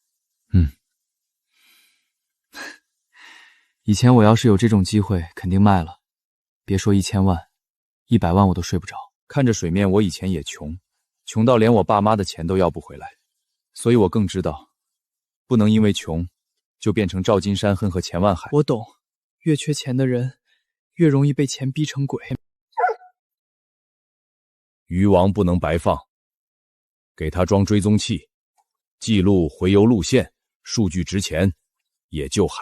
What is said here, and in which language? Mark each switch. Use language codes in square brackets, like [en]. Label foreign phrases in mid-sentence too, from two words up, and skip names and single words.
[zh] 以前我要是有这种机会，肯定卖了。别说1000万，100万我都睡不着。看着水面，我以前也穷，穷到连我爸媽的錢都要不回來，所以我更知道，不能因為窮，就變成趙金山恨和錢萬海。我懂，越缺錢的人，越容易被錢逼成鬼。魚王不能白放，給他裝追蹤器，記錄洄游路線，數據值錢，也救海。